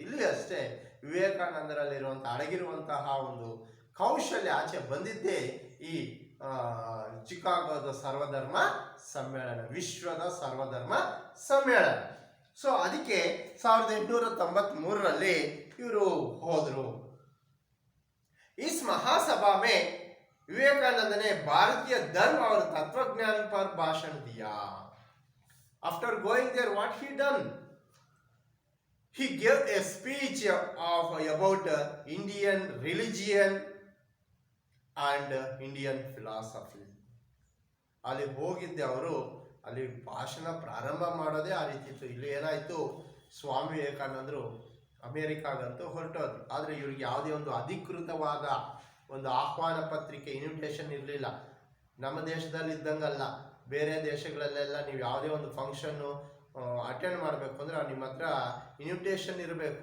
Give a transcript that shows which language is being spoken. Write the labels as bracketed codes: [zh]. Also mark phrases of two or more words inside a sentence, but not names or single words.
[kn] ಇಲ್ಲಿ ಅಷ್ಟೇ ವಿವೇಕಾನಂದರಲ್ಲಿರುವಂಥ ಅಡಗಿರುವಂತಹ ಒಂದು ಕೌಶಲ್ಯ ಆಚೆ ಬಂದಿದ್ದೇ ಈ ಚಿಕಾಗೋದ ಸರ್ವಧರ್ಮ ಸಮ್ಮೇಳನ, ವಿಶ್ವದ ಸರ್ವಧರ್ಮ ಸಮ್ಮೇಳನ. ಸೊ ಅದಕ್ಕೆ 1893 ಇವರು ಹೋದರು. [hi] इस महासभा में विवेकानंद ने भारतीय धर्म और तत्वज्ञान पर भाषण दिया. [en] After going there, what he done? He gave a speech of about Indian religion and Indian philosophy. [kn] ಅಲ್ಲಿ ಹೋಗಿದ್ದೆ ಅವರು, ಅಲ್ಲಿ ಭಾಷಣ ಪ್ರಾರಂಭ ಮಾಡೋದೇ ಆ ರೀತಿ ಇತ್ತು. ಇಲ್ಲಿ ಏನಾಯಿತು, ಸ್ವಾಮಿ ವಿವೇಕಾನಂದರು ಅಮೇರಿಕಾಗಂತೂ ಹೊರಟೋದು. ಆದರೆ ಇವ್ರಿಗೆ ಯಾವುದೇ ಒಂದು ಅಧಿಕೃತವಾದ ಒಂದು ಆಹ್ವಾನ ಪತ್ರಿಕೆ, ಇನ್ವಿಟೇಷನ್ ಇರಲಿಲ್ಲ. ನಮ್ಮ ದೇಶದಲ್ಲಿ ಇದ್ದಂಗಲ್ಲ, ಬೇರೆ ದೇಶಗಳಲ್ಲೆಲ್ಲ ನೀವು ಯಾವುದೇ ಒಂದು ಫಂಕ್ಷನ್ನು ಅಟೆಂಡ್ ಮಾಡಬೇಕು ಅಂದರೆ ನಿಮ್ಮ ಹತ್ರ ಇನ್ವಿಟೇಷನ್ ಇರಬೇಕು.